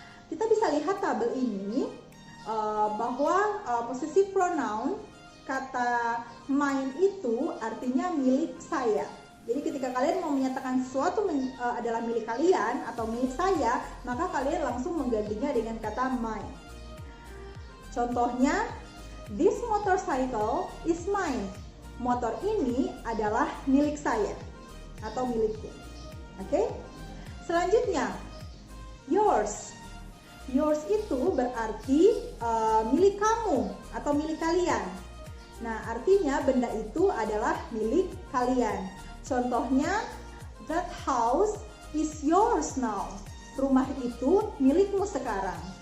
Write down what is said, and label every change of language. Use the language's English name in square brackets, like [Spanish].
[Indonesian] Kita bisa lihat tabel ini bahwa possessive pronoun kata mine itu artinya milik saya. Jadi ketika kalian mau menyatakan sesuatu adalah milik kalian atau milik saya, maka kalian langsung menggantinya dengan kata mine. Contohnya, [English] this motorcycle is mine. [Indonesian] Motor ini adalah milik saya atau milikku. Oke? Selanjutnya, yours. Yours itu berarti milik kamu atau milik kalian. Nah, artinya benda itu adalah milik kalian. Contohnya, [English] that house is yours now. [Indonesian] Rumah itu milikmu sekarang.